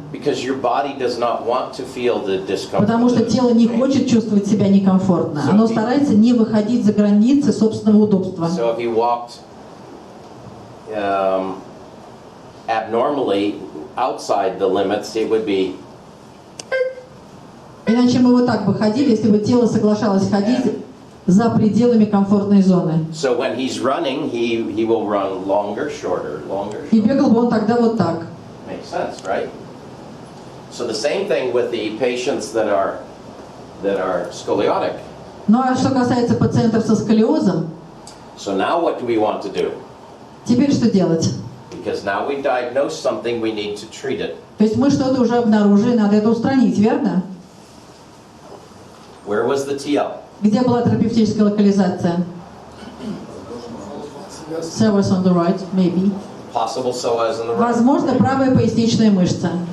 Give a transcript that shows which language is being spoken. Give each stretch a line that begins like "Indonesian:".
English: Because your body does not want to feel the discomfort.
Russian: Потому что тело не хочет чувствовать себя некомфортно. Оно старается не выходить за границы собственного удобства.
English: So if you walked abnormally outside the limits, it would be.
Russian: Иначе мы вот так бы ходили, если бы тело соглашалось ходить за пределами комфортной зоны.
English: So when he's running, he will run longer, shorter, longer.
Russian: И бегал бы он тогда вот так.
English: Makes sense, right? So the same thing with the patients that are scoliotic.
Russian: Ну а что касается пациентов со сколиозом,
English: So now what do we want to do?
Russian: теперь что делать?
English: Because now we diagnosed something, we need to treat it.
Russian: То есть мы что-то уже обнаружили, надо это устранить, верно?
English: Where was the TL?
Russian: Где была терапевтическая локализация?
English: Psoas on the right, maybe. Possible psoas in the right.
Russian: Возможно, правая поясничная мышца.